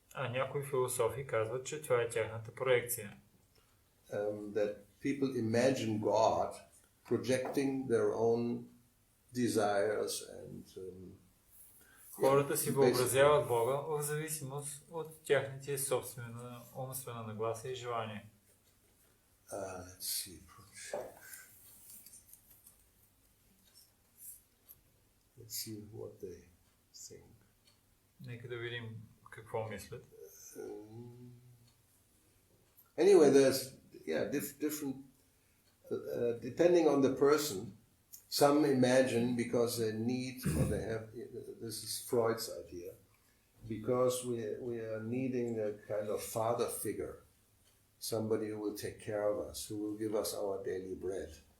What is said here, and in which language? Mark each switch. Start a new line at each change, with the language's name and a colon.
Bulgarian: Някои философи казват, че това е тяхната проекция.
English: That people imagine God projecting their own desires and
Bulgarian: хората си въобразяват Бога в зависимост от тяхните собствена умствена нагласа и желания.
English: Let's see. Let's see what they think.
Bulgarian: Нека да видим какво мислят.
English: Anyway, there's different depending on the person. Some imagine because they need, or they have. This is Freud's idea, because we are needing a kind of father figure, somebody who will take care of us, who will give us our daily bread.